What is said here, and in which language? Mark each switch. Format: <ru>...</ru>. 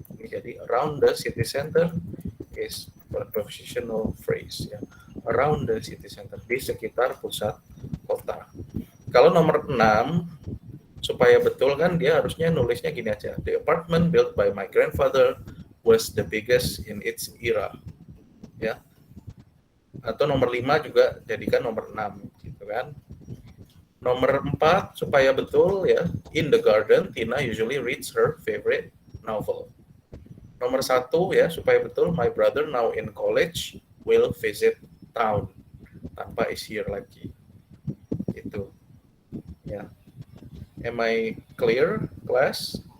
<id>Ini jadi</id> <en>around the city center is prepositional phrase, ya. Around the city center,</en> <id>di sekitar pusat kota. Kalau nomor 6, supaya betul kan dia harusnya nulisnya gini aja.</id> <en>The apartment built by my grandfather was the biggest in its era.</en> <id>Ya. Atau nomor 5 juga jadikan nomor 6, gitu kan. Nomor 4 supaya betul ya.</id> <en>In the garden, Tina usually reads her favorite novel.</en> <id>Nomor 1 ya supaya betul,</id> <en>my brother now in college will visit town.</en> <id>Tanpa</id> <en>is here</en> <id>lagi. Itu. Ya.</id> <en>Am I clear, class?</en>